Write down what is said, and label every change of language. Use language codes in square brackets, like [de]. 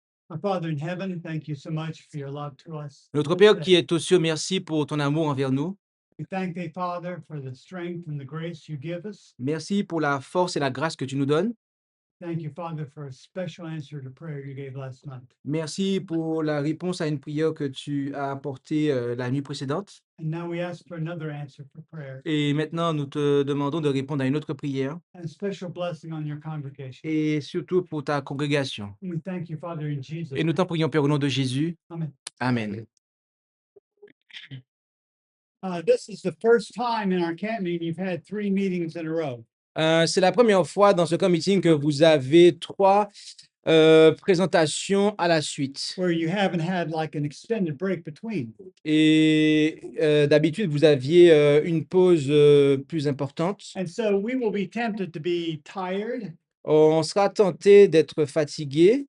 [en] Our Father in heaven, thank you so much for your love to us. [fr] Notre Père qui est aux cieux, merci pour ton amour envers nous. [en] We thank thee, Father, for the strength and the grace you give us. [fr] Merci pour la force et la grâce que tu nous donnes. [en] Thank you, Father, for a special answer to prayer you gave last night. [fr] Merci pour la réponse à une prière que tu as apportée la nuit précédente. [en] And now we ask for another answer for prayer [fr] Et maintenant, nous te demandons de répondre à une autre prière [en] and a special blessing on your congregation. [fr] et surtout pour ta congrégation. [en] And we thank you, Father, in Jesus' [fr] Et nous [en] name. [fr] t'en prions, Père, au nom de Jésus. [en] Amen. [fr] Amen. [en] This is the first time in our camp meeting you've had 3 meetings in a row. [fr] C'est la première fois dans ce camp meeting que vous avez 3 présentations à la suite. [en] Where you haven't had like an extended break between. [fr] Et d'habitude, vous aviez une pause plus importante. [en] And so we will be tempted to be tired, [fr] On sera tenté d'être fatigué.